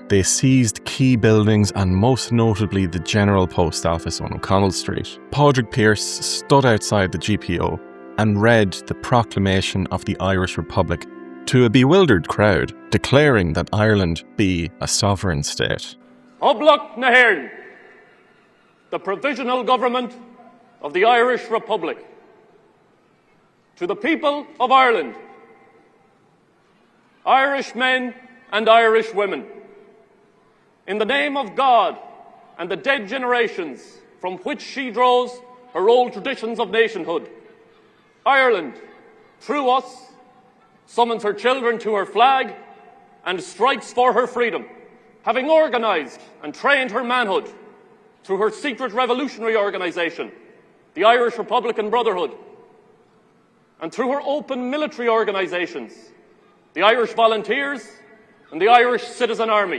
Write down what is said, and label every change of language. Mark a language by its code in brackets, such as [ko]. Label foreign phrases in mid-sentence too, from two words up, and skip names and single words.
[en] They seized key buildings and most notably the General Post Office on Connolly Street. Padraig Pearse stood outside the GPO and read the proclamation of the Irish Republic to a bewildered crowd, declaring that Ireland be a sovereign state. [ga] Oblak na hÉireann, [en] the provisional government of the Irish Republic. To the people of Ireland, Irish men and Irish women, in the name of God and the dead generations from which she draws her old traditions of nationhood, Ireland, through us, summons her children to her flag and strikes for her freedom, having organised and trained her manhood through her secret revolutionary organisation, the Irish Republican Brotherhood, and through her open military organisations, the Irish Volunteers and the Irish Citizen Army.